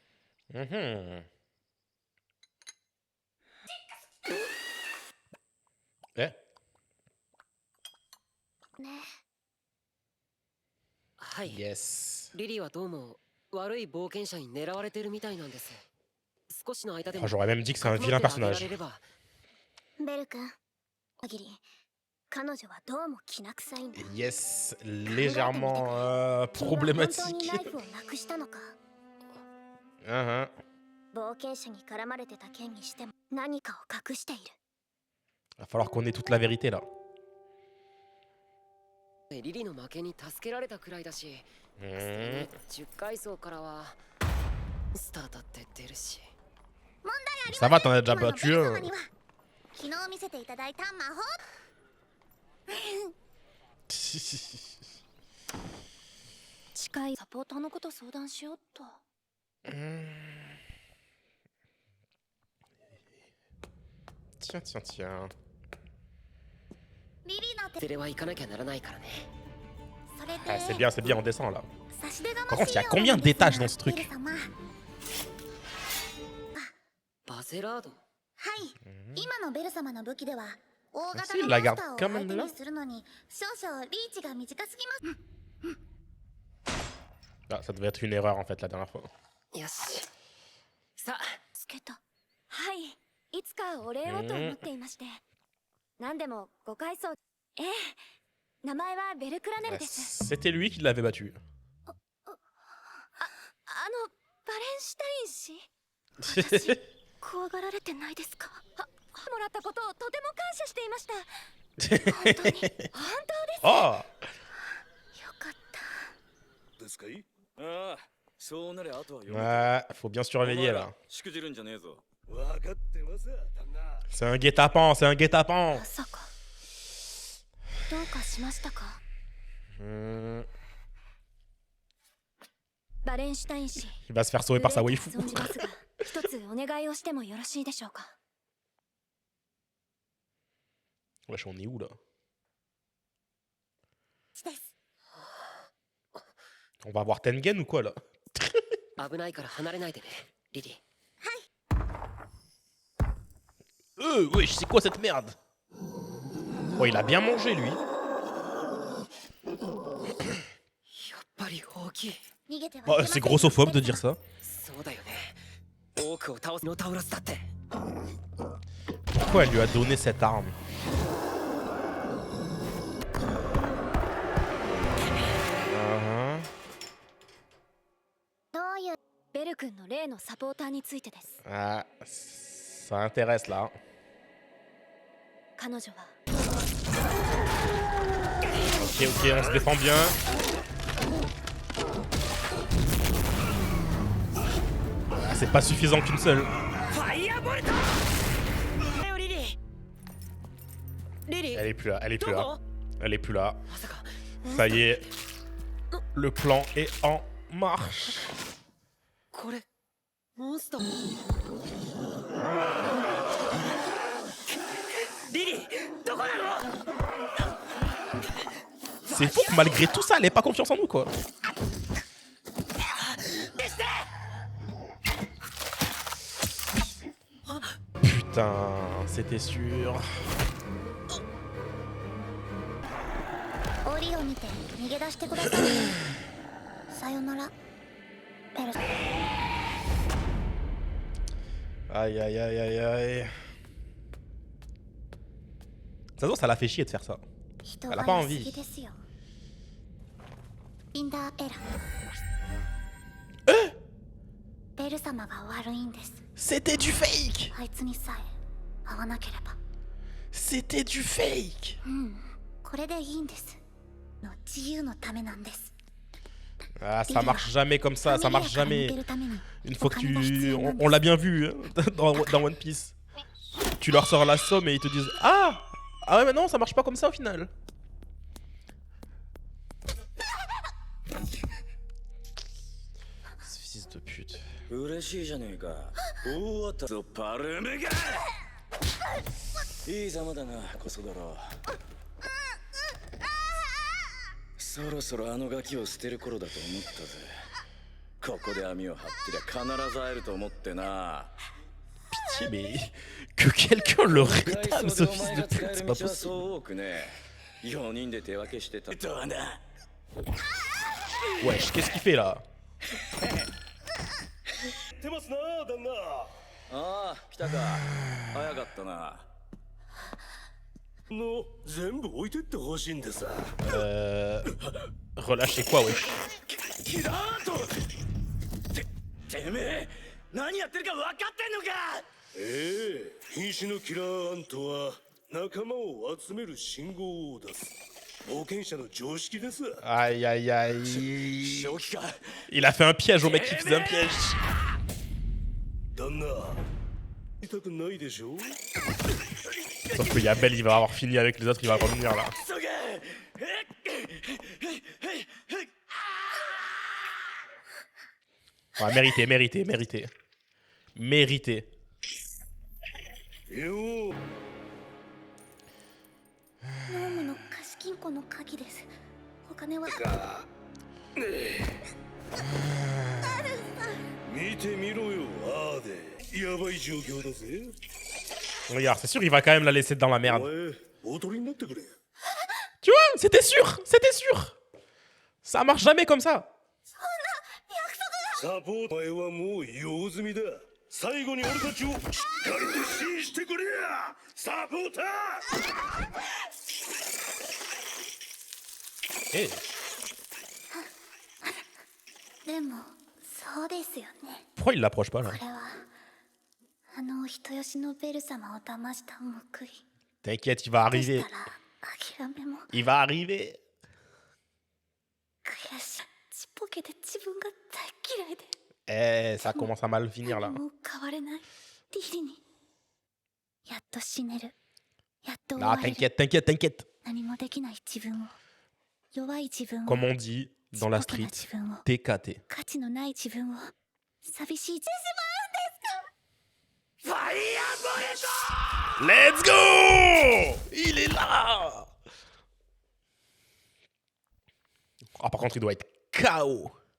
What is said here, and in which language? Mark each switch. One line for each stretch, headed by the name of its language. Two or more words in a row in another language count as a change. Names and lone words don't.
Japanese: Mhm. Eh, ね。はい、 yes. リリーはどうも悪い冒険者に狙われてるみたいなんです。少しの間で Ah, も
French: j'aurais même dit que c'est un
Japanese: かくま
French: vilain
Japanese: ってあげら
French: personnage.
Japanese: れれば。ベル君、限り彼女はどうもきな臭いんだ。
French: Yes, légèrement
Japanese: 君は本当
French: problématique.
Japanese: にナイフをなくしたのか。 Uhum. 冒険者に絡まれてた件にしても何かを隠している。
French: Va falloir qu'on ait toute la vérité là.
Japanese: リリーの負けに助けられたくらいだし、 Mhm. 10階層からはスタートって出るし。
French: Ça va, t'en as déjà
Japanese: 今の
French: battu
Japanese: ベル
French: un.
Japanese: 様には昨日見せていただいた魔法。近いサポーターのこと相談しようっと。
French: Tiens, tiens, tiens.
Japanese: リリーの手それは行かなきゃならないからね。それ Ah, で
French: c'est bien, on descend là.
Japanese: 差し出が
French: Par
Japanese: ま
French: contre,
Japanese: し
French: il y a
Japanese: いよう
French: combien
Japanese: なんですが
French: d'étages dans ce
Japanese: ベ
French: truc?
Japanese: ル様。はい、バゼラード。今のベル様の武器では大型
French: Si,
Japanese: の
French: il
Japanese: モ
French: la
Japanese: ンスタ
French: garde
Japanese: ーを
French: quand
Japanese: 相
French: même
Japanese: 手
French: là.
Japanese: にするのに少々リーチが短すぎます。
French: Ah, ça devait être une erreur en fait la dernière fois.
Japanese: よし。さあ、助けた。はい、いつかお礼をと思っていまして。何でもご階層。ええ、名前はベルクラネルです。 C'était lui qui l'avait battu. バレンシュタイン氏、私怖がられてないですか？もらったことをとても感謝していました。本当に、本当です。 Oh! よかった。ですかい？ああ、そうなりゃあとはよ。
French: Ouais, faut bien surveiller là.
Japanese: しくじるんじゃねえぞ。分かってます旦那。
French: C'est un guet-apens, c'est un guet-apens.
Japanese: まさか。どうかしましたか？ Hmm. バレンシュタイン氏。
French: Il va se faire sauver par sa
Japanese: 憂い
French: waifu.
Japanese: て存じますが、一つお願いをしてもよろしいでしょうか？
French: Wesh, on est où là?
Japanese: です。
French: On va avoir Tengen ou quoi là?
Japanese: 危ないから離れないでね、リリー。
French: Wesh, c'est quoi cette merde? Oh, il a bien mangé lui.
Japanese: やっぱり大きい。逃げては Oh, いけませ
French: c'est
Japanese: ん。
French: grossophobe de dire ça.
Japanese: そうだよね。多くを倒すノタウロスだって。
French: Pourquoi elle lui a donné cette arme? Uh-huh.
Japanese: どういうベル君の例のサポーターについてです。
French: Ah, ça intéresse là.
Japanese: 彼女は
French: Ok, ok, on se défend bien. Ah, c'est pas suffisant qu'une seule.
Japanese: ファイヤーボルト。リリー。リリー。
French: Elle est plus là, elle est plus
Japanese: ど
French: là.
Japanese: こ？
French: Elle est plus là.
Japanese: まさか。
French: Ça y est. Le plan est en marche.
Japanese: これモンスター。リリー、どこなの？
French: C'est fou que malgré tout ça, elle ait pas confiance en nous quoi. Putain, c'était sûr.
Japanese: 檻を見て逃げ出してください。さよなら、ベル。
French: Aïe aïe aïe aïe aïe. Ça se voit, ça l'a fait chier de faire ça.
Japanese: 人
French: Elle a
Japanese: が
French: pas
Japanese: 良す
French: envie.
Japanese: ぎですよ。インダーエラ。ベル様が悪いんです。
French: C'était du fake.
Japanese: あいつにさえ会わなければ。
French: C'était du fake.
Japanese: これでいいんです。の自由のためなんです。
French: Ah, ça marche jamais comme ça, ça marche jamais. Une fois que tu... On l'a bien vu hein, dans One Piece. Tu leur sors la somme et ils te disent Ah ouais mais non, ça marche pas comme ça au final. Ce fils de pute.
Japanese: 嬉しいじゃねえか。大当たりぞパルメが。いいざまだなコソ泥そろそろあのガキを捨てる頃だと思ったぜここで網を張ってりゃ必ず会えると思ってな
French: Pitié, mais que quelqu'un le
Japanese: 外
French: rétame,
Japanese: 装
French: ce
Japanese: でお
French: fils
Japanese: 前
French: de
Japanese: が使
French: pute,
Japanese: え
French: c'est
Japanese: る
French: pas
Japanese: 道は
French: possible.
Japanese: そう多くね4人で手分けしてたとはな
French: Wesh, qu'est-ce qu'il fait là?
Japanese: 出ますな旦那ああ来たか早かったなの全部置いてってほしいんでさ
French: Relâchez quoi, wesh?
Japanese: キラートてめえ何やってるか分かってんのか瀕死のキラーアントは仲間を集める信号を出す冒険者の常識です
French: Aïe, aïe, aïe.
Japanese: 正気か
French: Il a fait un piège au mec qui faisait un piège.
Japanese: 旦那痛くないでしょ
French: Sauf que Yabel, il va avoir fini avec les autres, il va revenir là.
Japanese: 急げ
French: Ouais, mérité, mérité, mérité. Mérité.
Japanese: よノームの貸金庫の鍵です。お金は見てみろよアーデやばい状況だぜ
French: Regarde, c'est sûr, il va quand même la laisser dans la
Japanese: お
French: merde.
Japanese: 前おとりになってくれ
French: Tu vois, c'était sûr, c'était sûr. Ça marche jamais comme ça.
Japanese: サポートお前はもう用済みだ最後に俺たちをしっかりと支援してくれやサポーター Eh, でもそうですよね。
French: pourquoi il l'approche pas là?
Japanese: これはあのお人よしのベル様を騙した報い。
French: T'inquiète, il va
Japanese: で
French: arriver.
Japanese: したら諦めも
French: Il va arriver.
Japanese: 悔しい。ちっぽけで自分が大嫌いで。
French: Eh, ça commence à mal finir là.
Japanese: もう変われない。ディリにやっと死ねる。やっと終 Ah, われる。
French: t'inquiète, t'inquiète, t'inquiète.
Japanese: 何もできない自分を、弱い自分を、
French: Comme on dit dans la
Japanese: ちっぽけな
French: street,
Japanese: 自分を、
French: TKT.
Japanese: 価値のない自分を、寂しい自
English: Let's go!
French: Il est là! Ah, par contre, il doit être KO.